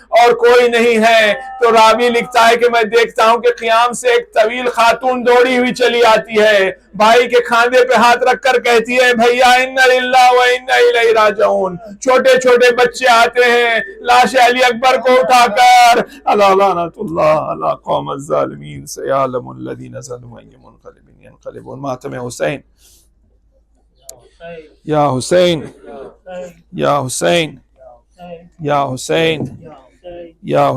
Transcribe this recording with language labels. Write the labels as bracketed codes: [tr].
[ur] اور کوئی نہیں ہے تو راوی لکھتا ہے کہ میں دیکھتا ہوں کہ قیام سے ایک طویل خاتون دوڑی ہوئی چلی آتی ہے، بھائی کے کھاندے پہ ہاتھ رکھ کر کہتی ہے بھیا [ar] انا للہ و انا الیہ راجعون۔ [ur] چھوٹے چھوٹے بچے آتے ہیں لاش علی اکبر کو اٹھا کر، اللہ لعنت اللہ [ar] الله على قوم الظالمين سيعلم الذين ظلموا أي منقلب ينقلبون. [ur] ماتم حسین. یا حسین یا حسین یا حسین یا